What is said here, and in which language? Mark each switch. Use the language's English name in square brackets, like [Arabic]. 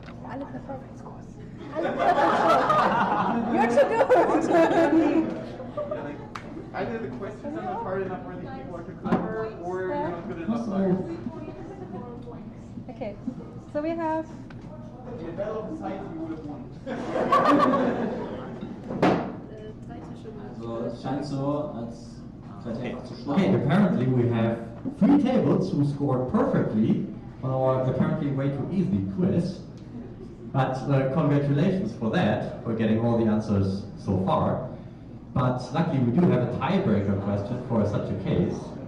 [German] Alle perfekt. Alle perfekt. [English] You're too good. Either the questions are not hard enough, or the people are too clever, or you're not good enough. Okay, so we have. In a battle of the sides, you would have won. [German] Also es scheint so, als seid ihr einfach zu schlau. [English] Okay, apparently we have 3 tables who scored perfectly on our apparently way too easy quiz. But congratulations for that, for getting all the answers so far. But luckily we do have a tiebreaker question for such a case.